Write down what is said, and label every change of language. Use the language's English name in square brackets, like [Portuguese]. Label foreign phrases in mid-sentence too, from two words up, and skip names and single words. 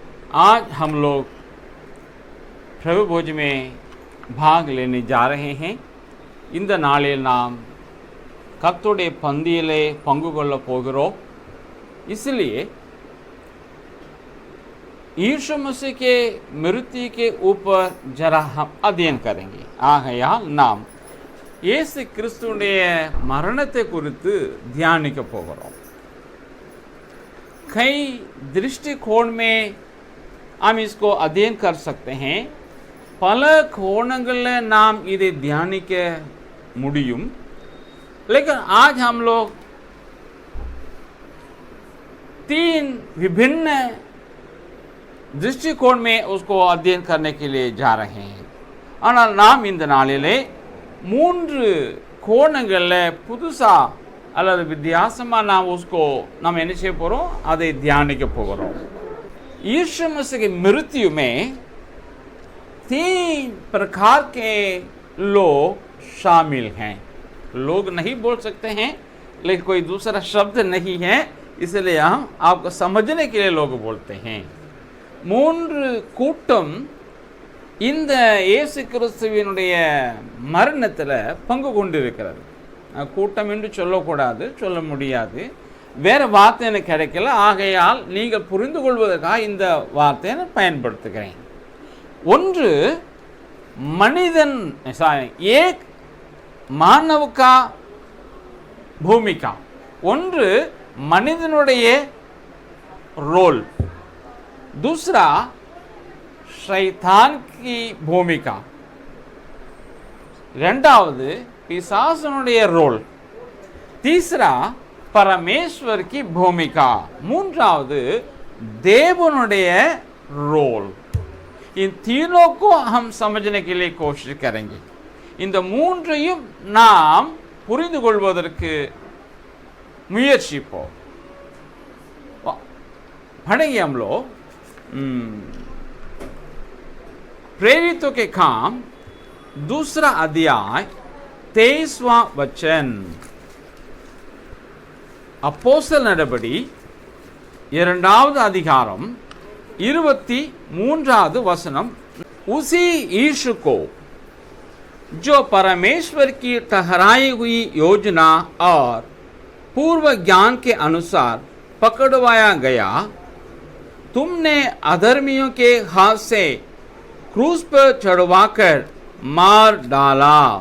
[Hindi] आज हम लोग प्रभु भोज में भाग लेने जा रहे हैं. [Tamil] இந்த நாளில் நாம் கர்த்தருடைய பந்தியிலே பங்கு கொள்ள போகிறோம். [Hindi] इसलिए यीशु मसीह के मृत्यु के ऊपर जरा हम अध्ययन करेंगे. [Tamil] ஆகையால் நாம் இயேசு கிறிஸ்துவுடைய மரணத்தை குறித்து தியானிக்க போகிறோம். [Hindi] कई दृष्टिकोण में हम इसको अध्ययन कर सकते हैं. [Tamil] பல கோணங்களில் நாம் இதை தியானிக்க முடியும். [Hindi] लेकिन आज हम लोग 3 विभिन्न दृष्टिकोण में उसको अध्ययन करने के लिए जा रहे हैं. [Tamil] ஆனால் நாம் இந்த நாளிலே 3 கோணங்களில் புதுசா அல்லது வித்தியாசமாக நாம் என்ன செய்ய போகிறோம், அதை தியானிக்க போகிறோம். [Hindi] यीशु मसीह की मृत्यु में 3 प्रकार के लोग शामिल हैं. लोग नहीं बोल सकते हैं, लेकिन कोई दूसरा शब्द नहीं है, इसलिए हम आपको समझने के लिए लोग बोलते हैं. [Tamil] 3 கூட்டம் இந்த இயேசு கிறிஸ்துவினுடைய மரணத்தில் பங்கு கொண்டிருக்கிறது. கூட்டம் என்று சொல்லக்கூடாது, சொல்ல முடியாது, வேறு வார்த்தை எனக்கு கிடைக்கல. ஆகையால் நீங்கள் புரிந்து கொள்வதற்காக இந்த வார்த்தையை நான் பயன்படுத்துகிறேன். ஒன்று மனிதன், [Hindi] एक मानव का भूमिका, [Tamil] ஒன்று மனிதனுடைய [Hindi] रोल, दूसरा शैतान की भूमिका, [Tamil] இரண்டாவது பிசாசனுடைய ரோல், [Hindi] तीसरा परमेश्वर की भूमिका, [Tamil] மூன்றாவது தேவனுடைய रोल. [Hindi] इन तीनों को हम समझने के लिए कोशिश करेंगे. [Tamil] இந்த மூன்றையும் நாம் புரிந்து கொள்வதற்கு முயற்சிப்போம். [Hindi] पढ़ेंगे हम लोग प्रेरितों के काम 2 अध्याय 23वां वचन. [Tamil] அப்போஸ்தலர் நடபடி 2வது அதிகாரம் 23வது வசனம். [Hindi] उसी यीशु को जो परमेश्वर की ठहराई हुई योजना और पूर्व ज्ञान के अनुसार पकड़वाया गया, तुमने अधर्मियों के हाथ से क्रूस पर चढ़वाकर मार डाला.